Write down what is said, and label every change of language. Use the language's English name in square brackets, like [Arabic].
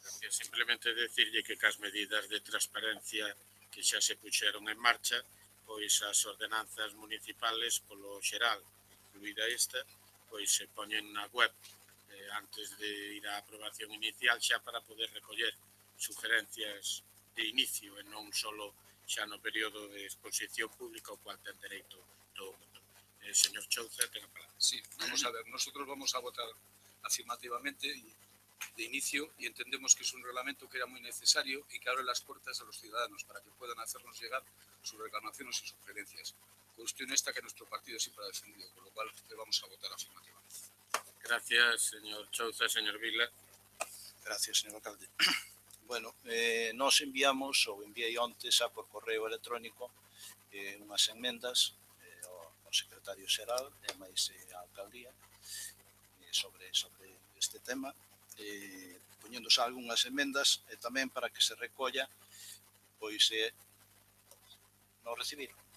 [Galician] Simplemente decirlle que cas medidas de transparencia que xa se puxeron en marcha, pois as ordenanzas municipales polo xeral, incluída esta, pois se poñen na web antes de ir á aprobación inicial xa para poder recoller sugerencias de inicio e non só xa no período de exposición pública ao cual ten dereito todo o mundo. Señor Chouza, ten a palabra. [Spanish] Sí, vamos a ver, nosotros vamos a votar afirmativamente de inicio y entendemos que es un reglamento que era muy necesario y que abre las puertas a los ciudadanos para que puedan hacernos llegar sus reclamaciones y sugerencias. Cuestión esta que nuestro partido siempre ha defendido, con lo cual le vamos a votar afirmativamente. Gracias, señor Chouza. Señor Vila. Gracias, señor alcalde. [Galician] Bueno, nos enviamos, ou enviei onte xa por correo electrónico, unhas enmendas ao secretario xeral e máis a alcaldía sobre este tema, poñéndose algunhas emendas e tamén para que se recolla, pois non recibiron.